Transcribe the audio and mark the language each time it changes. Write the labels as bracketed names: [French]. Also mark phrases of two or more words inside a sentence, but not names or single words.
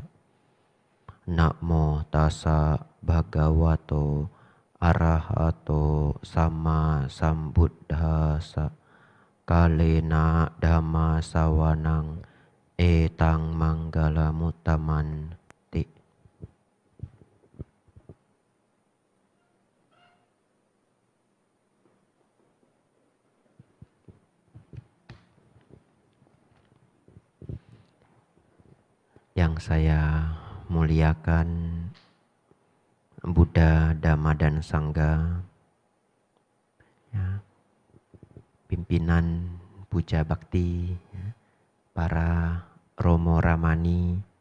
[Pali] Namo tassa bhagavato arahato sama sambuddhassa. Kalena dhamma sawanang etang manggala mutamanti. [Indonesian] Yang saya muliakan Buddha, Dhamma, dan Sangha, ya, pimpinan puja bakti, ya, para Romo Ramani,